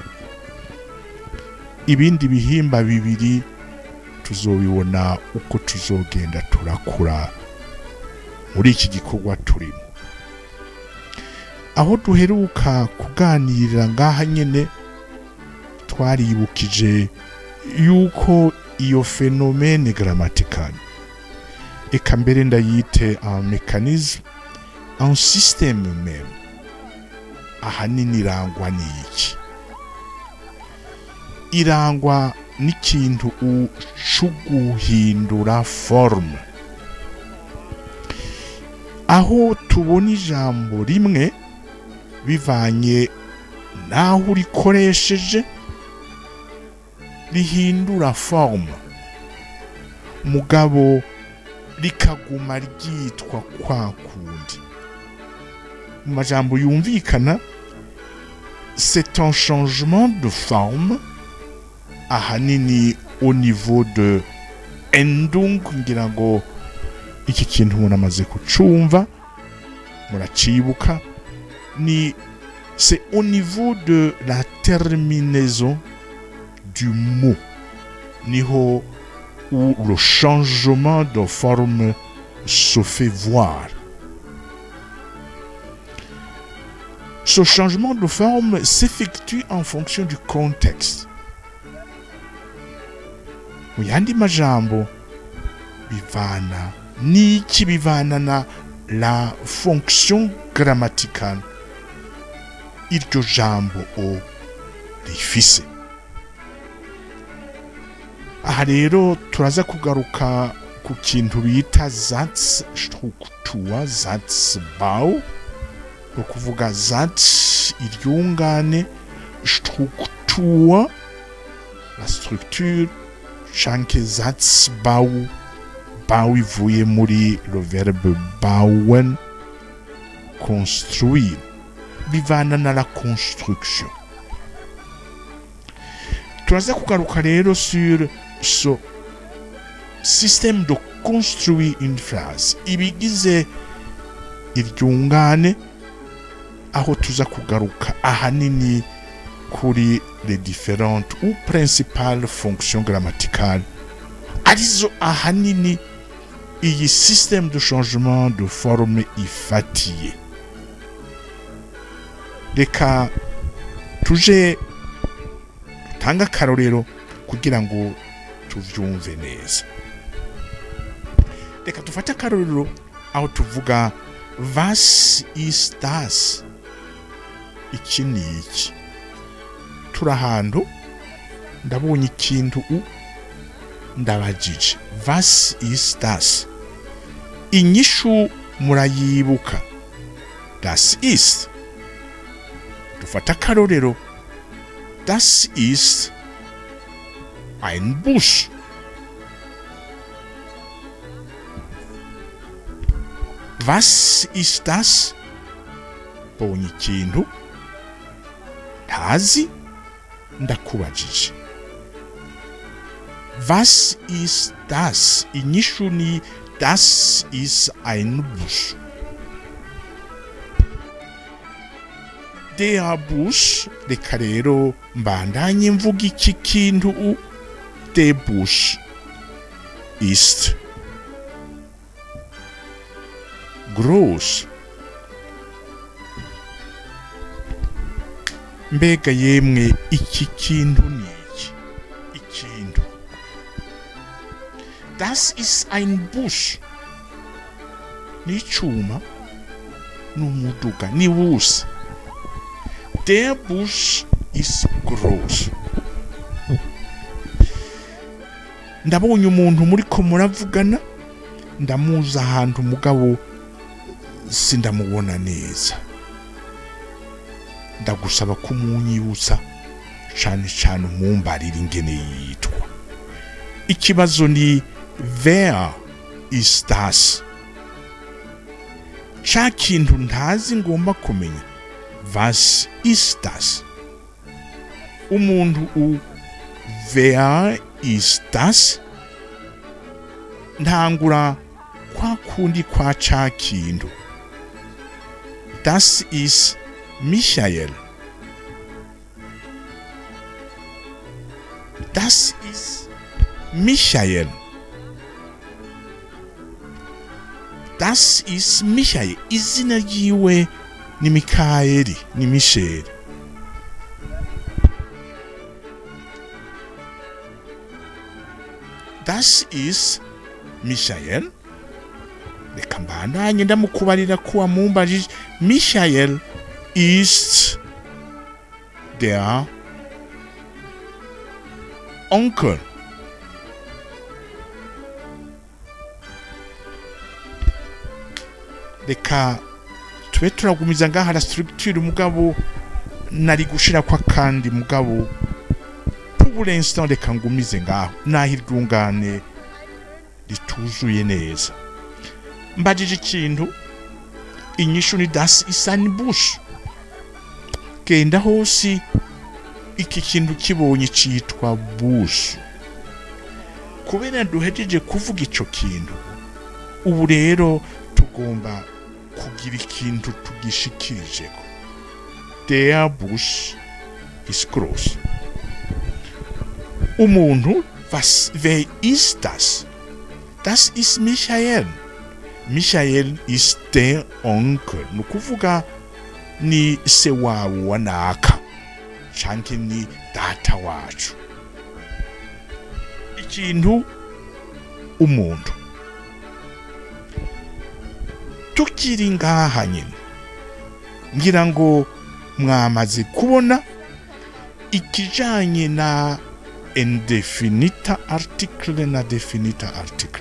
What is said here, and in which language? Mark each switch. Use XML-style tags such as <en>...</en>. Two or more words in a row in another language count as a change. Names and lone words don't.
<rn>Ibindi bihimba bibiri tuzobibona uko tuzogenda turakura muri iki gikorwa turimo. Aho duheruka kuganirira ngaha nyene twaribukije yuko iyo</rn> <fr>phénomène grammatical</fr> <rn>eka mbere ndayite</rn> <fr>un mécanisme, un système même,</fr> <rn>ahanini irangwa n'iki? Irangwa n'ikintu ucuguhindura forme. Aho tubona ijambo rimwe bivanye naho rikoresheje rihindura forme, mugabo rikaguma ryitwa kwa kundi. Mu majambo yumvikana,</rn> <fr>c'est un changement de forme ahanini au niveau de endung,</fr> <rn>ngira ngo iki kintu umuntu amaze kucumva muracibuka,</rn> <fr>ni c'est au niveau de la terminaison du mot niho où le changement de forme se fait voir. Ce changement de forme s'effectue en fonction du contexte.</fr> <rn>Mu yandi majambo bivana n'iki? Bivana na</rn> <fr>la fonction grammaticale</fr> <rn>iryo jambo o rifise. Aha rero turaza kugaruka ku kintu bita</rn> <de>Satzstruktur, Satzbau,</de> <rn>ukuvuga Satz iryungane, Struktur</rn> <fr>la structure,</fr> <rn>canke Satzbau, bau ivuye muri</rn> <fr>le verbe</fr> <rn>bauen, construire, bivana na</rn> <fr>la construction.</fr> <rn>Turaza kugaruka rero</rn> <fr>sur ce système de construire une phrase,</fr> <rn>ibigize iryungane, aho tuza kugaruka ahanini kuri</rn> <fr>les différentes ou principales fonctions grammaticales</fr> <rn>arizo ahanini iyi</rn> <fr>système de changement de forme</fr> <rn>ifatiye. Reka tuje tanga karorero kugira ngo tuvyumve neza. Reka tufate akarorero aho tuvuga</rn> <de>was ist das?</de> <rn>Iki ni iki? Turahantu ndabonye ikintu ndabajije</rn> <de>was ist das?</de> <rn>Inyishu murayibuka,</rn> <de>das ist.</de> <rn>Dufata akarorero,</rn> <de>das ist ein Bus. Was ist das?</de> <rn>Bonye ikintu ntazi ndakubajije.</rn> <de>Was ist das?</de> <rn>Inyishu ni</rn> <de>das ist ein Bus. Der Bus,</de> <rn>reka rero mbandanye mvuga iki kintu.</rn> <de>Der Bus ist groß.</de> <rn>Mbega yemwe iki kintu ni iki? Ikintu.</rn> <de>Das ist ein Bus.</de> <rn>Ni icuma, n'umuduga, ni Bus.</rn> <de>Der Bus ist groß.</de> <rn>Ndabonye umuntu muri ko muravugana, ndamuza ahantu mugabo sindamubona neza. Ndagusaba kumunyibutsa cyane cyane umumbarira ingene yitwa. Ikibazo ni</rn> <de>wer ist das?</de> <rn>Cha kintu ntazi ngomba kumenya.</rn> <de>Was ist das? Umuntu wer ist das?</de> <rn>Ntangura kwa kundi kwa cha kintu.</rn> <de>Das ist Michael. Das ist Michael. Das ist Michael.</de> <rn>Izina ryiwe ni Mikaeli, ni Michel.</rn> <de>Das ist Michael.</de> <rn>Reka mbandanye ndamukubarira ko wamumbajije.</rn> <de>Michael ist der Onkel.</de> <rn>Reka tube turagumiza ngaha</rn> <fr>la structure</fr> <rn>mugabo nari gushira kwa kandi mugabo</rn> <fr>pour l'instant</fr> <rn>reka ngumize ngaho naho iryungane rituzuye neza. Mbajije ikintu inyishu ni</rn> <de>das ist ein Busch.</de> <rn>Genda hose iki kintu kibonye citwa Busch. Kubera duhejeje kuvuga ico kintu ubu rero tugomba kugira ikintu tugishikirijeko.</rn> <de>Der Busch ist groß. Umuntu, wer ist das? Das ist Michael. Michael ist der Onkel.</de> <rn>Nukuvuga ni se wawe wanaka canke ni data wacu. Ikintu umuntu tukiri ngaha nyine ngira ngo mwamaze kubona ikijanye na indefinita article na definita article.</rn>